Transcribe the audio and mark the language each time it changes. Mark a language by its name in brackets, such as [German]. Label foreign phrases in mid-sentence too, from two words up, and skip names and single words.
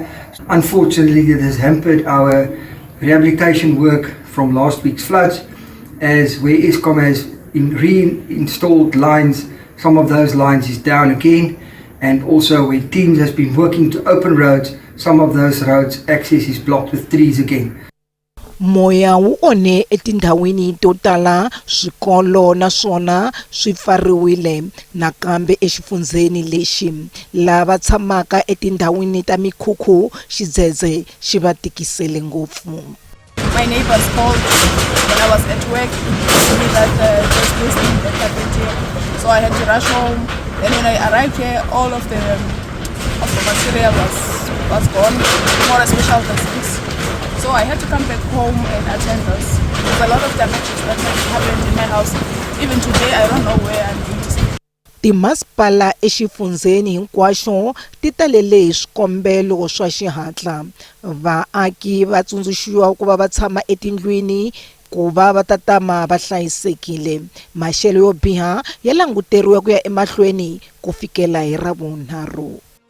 [English] Unfortunately, it has hampered our rehabilitation work from last week's floods, as where Eskom has reinstalled lines, some of those lines is down again, and also where teams has been working to open roads, some of those roads access is blocked with trees again. [Tsonga] Moya wu one etindhawini to tala, swikolo naswona swi pfariwile nakambe exifundzeni lexi lava tshamaka etindhawini ta mikhukhu xidzedze xi va tikisele ngopfu. [English] My neighbors called when I was at work to me that there's this thing that happened here. So I had to rush home. Then when I arrived here, all of the material was gone, more especially the things. So I had to come back home and attend this. There's a lot of damages that have happened in my house. Even today, I don't know where I'm going to stay. [Tsonga] Timasipala exifundzeni hinkwaxo ti talele hi swikombelo swa xihatla. Vaaki va tsundzuxiwa ku va va tshama etindlwini ku va va tatama va hlayisekile. Maxelo yo biha ya languteriwa ku ya emahlweni ku fikela hi Ravunharhu.